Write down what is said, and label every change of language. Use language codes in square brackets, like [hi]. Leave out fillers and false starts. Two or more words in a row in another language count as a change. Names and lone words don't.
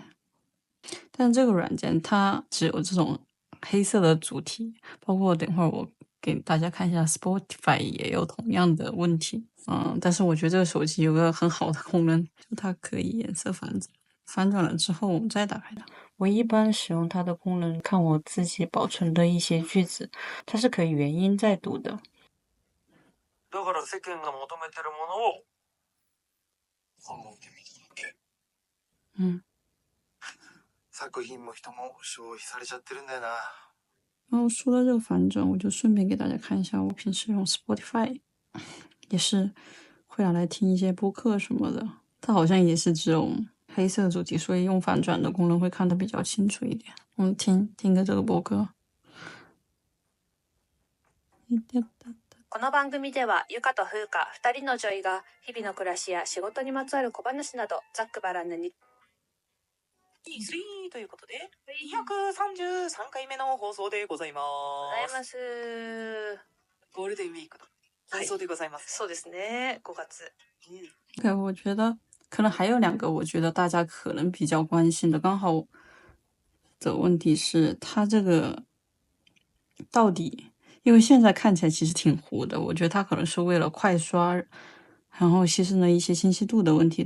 [zh] 但这个软件它只有这种黑色的主题，包括等会儿我给大家看一下 Spotify 也有同样的问题。但是我觉得这个手机有个很好的功能，就它可以颜色反转，反转了之后我们再打开它。我一般使用它的功能看我自己保存的一些句子，它是可以原音再读的。 [ja] だから世間が求めてるものを考えてみるだけ。作品も人も消費されちゃってるんだよな。 [zh] 然后说到这个反转，我就顺便给大家看一下，我平时用 Spotify 也是会拿来听一些播客什么的，它好像也是这种黑色主题，所以用反转的功能会看得比较清楚一点。我们听个这个播客。 [ja] この番組ではゆかとふうか2人の女医が日々の暮らしや仕事にまつわる小話などざっくばらんに 3ということで、233回目の放送でございます。ゴールデンウィークの放送でございます。そうですね、5 月。 [zh] 对，我觉得可能还有2个，我觉得大家可能比较关心的，刚好的问题是它这个到底，因为现在看起来其实挺糊的，我觉得它可能是为了快刷，然后牺牲了一些清晰度的问题。